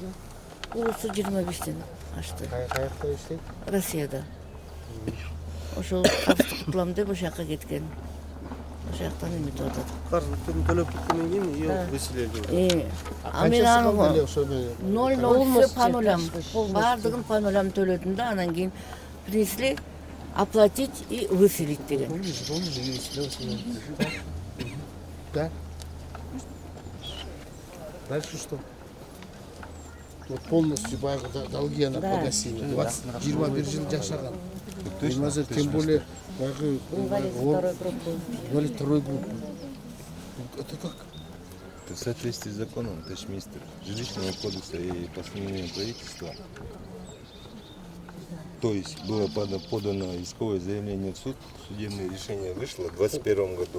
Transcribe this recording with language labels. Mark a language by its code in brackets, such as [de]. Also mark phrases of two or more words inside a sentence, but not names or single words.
[ky] Улусу 25-тен ашты. Каякта иштейт? Россияда. Ошол кабыстык кылам деп ошол жака кеткен. Ошол жактан эметип атат. Каржылыктарын төлөп кеткенден кийин [ru] ее выселили. [ky] Мен аны ошону [ru] 0 все по нулям. [ky] Бардыгын [ru] по нулям [ky] төлөдүм да, анан кийин [ru] принесли оплатить и выселить [ky] деген. [ru] Да. Дальше что? Вот полностью долги она погасила. [ky] 21 жыл жашаган. [ru] Тем более Инвалид второй группы. инвалид второй группы. Это как? Это в соответствии с законом, товарищ министр, жилищного кодекса и постановления правительства. То есть было подано исковое заявление в суд, судебное решение вышло в 2021 году.